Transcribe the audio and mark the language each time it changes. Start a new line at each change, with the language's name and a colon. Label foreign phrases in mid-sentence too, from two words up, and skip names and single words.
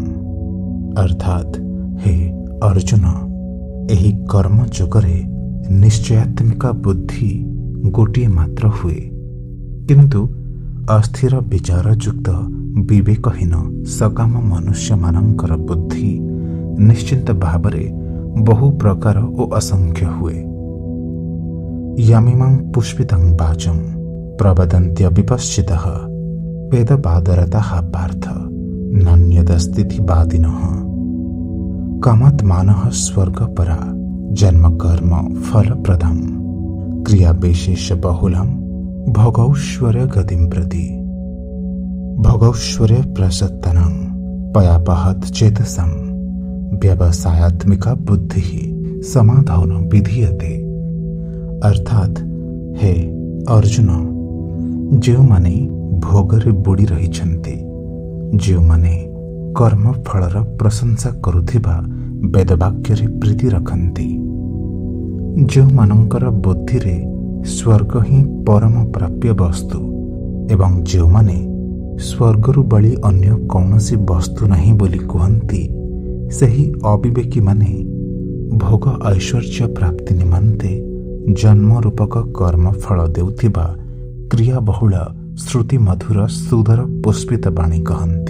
Odia: ଅର୍ଥାତ୍ ହେ ଅର୍ଜୁନ, ଏହି କର୍ମ ଯୋଗରେ ନିଶ୍ଚୟାତ୍ମିକା ବୁଦ୍ଧି ଗୋଟିଏ ମାତ୍ର ହୁଏ, କିନ୍ତୁ ଅସ୍ଥିର ବିଚାରଯୁକ୍ତ ବିବେକହୀନ ସକାମ ମନୁଷ୍ୟମାନଙ୍କର ବୁଦ୍ଧି ନିଶ୍ଚିନ୍ତ ଭାବରେ ବହୁ ପ୍ରକାର ଓ ଅସଂଖ୍ୟ ହୁଏ।
Sanskrit: ୟମିମାଂ ପୁଷ୍ପିତଂ ବାଚଂ ପ୍ରବଦନ୍ତ୍ୟ ବିପଶ୍ଚିତଃ वेदपादरतः पार्थ नान्यदस्तीतिवादिनः कामात्मानः स्वर्गपरा जन्म कर्म फलप्रदं क्रियाविशेष बहुलं भोगैश्वर्य गतिं प्रति भोगैश्वर्य प्रसक्तनं पयापहत चेतसं व्यवसायात्मिका बुद्धिः समाधान विधीयते।
Odia: ଅର୍ଥାତ ହେ ଅର୍ଜୁନ, ଯେଉଁମାନେ ଭୋଗରେ ବୁଡ଼ି ରହିଛନ୍ତି, ଯେଉଁମାନେ କର୍ମଫଳର ପ୍ରଶଂସା କରୁଥିବା ବେଦବାକ୍ୟରେ ପ୍ରୀତି ରଖନ୍ତି, ଯେଉଁମାନଙ୍କର ବୁଦ୍ଧିରେ ସ୍ୱର୍ଗ ହିଁ ପରମ ପ୍ରାପ୍ୟ ବସ୍ତୁ ଏବଂ ଯେଉଁମାନେ ସ୍ୱର୍ଗରୁ ବଳି ଅନ୍ୟ କୌଣସି ବସ୍ତୁ ନାହିଁ ବୋଲି କୁହନ୍ତି, ସେହି ଅବିବେକୀମାନେ ଭୋଗ ଐଶ୍ୱର୍ଯ୍ୟ ପ୍ରାପ୍ତି ନିମନ୍ତେ ଜନ୍ମ ରୂପକ କର୍ମଫଳ ଦେଉଥିବା କ୍ରିୟାବହୁଳ ଶ୍ରୁତି ମଧୁର ସୁଦର ପୁଷ୍ପିତ ବାଣୀ କହନ୍ତି।